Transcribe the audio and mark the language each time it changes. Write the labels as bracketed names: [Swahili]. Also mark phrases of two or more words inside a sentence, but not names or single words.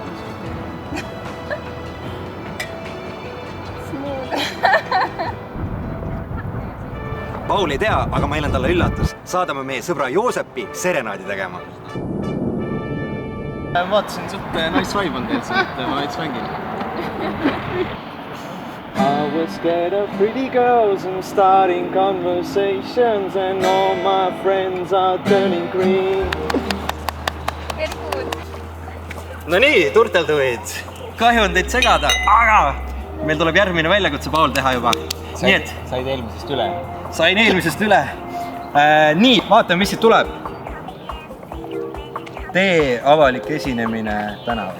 [Estonian] Paul ei tea, aga meil on talle üllatus. Saadame meie sõbra Joosepi serenaadi tegema. Vaatasin, suht [English] nice vibe [Estonian] on teil, et ma veits mängin. [English] I was scared of pretty girls and starting conversations and all my friends are turning green. Very good. [Estonian] No nii, turtelduid. Kahju on teid segada, aga meil tuleb järgmine väljakutse Paul teha juba. Nii et Said eelmisest üle? sain eelmisest üle. Nii, vaatame, mis siit tuleb. Tee avalik esinemine tänaval.